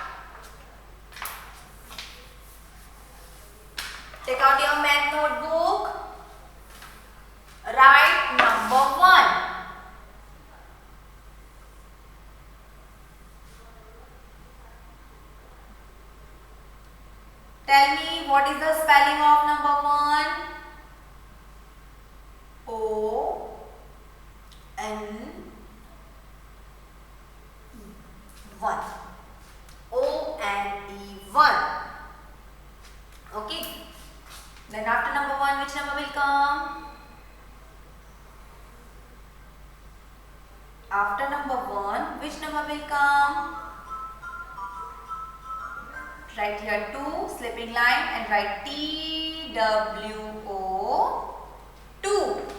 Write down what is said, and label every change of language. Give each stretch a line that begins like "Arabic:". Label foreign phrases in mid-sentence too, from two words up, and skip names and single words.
English: Take out your math notebook. Write number 1. Tell me what is the spelling of number 1? O N 1. O-N-E-1. Okay. Then after number 1, which number will come? After number 1, which number will come? Write here 2, slipping line, and write T-W-O 2.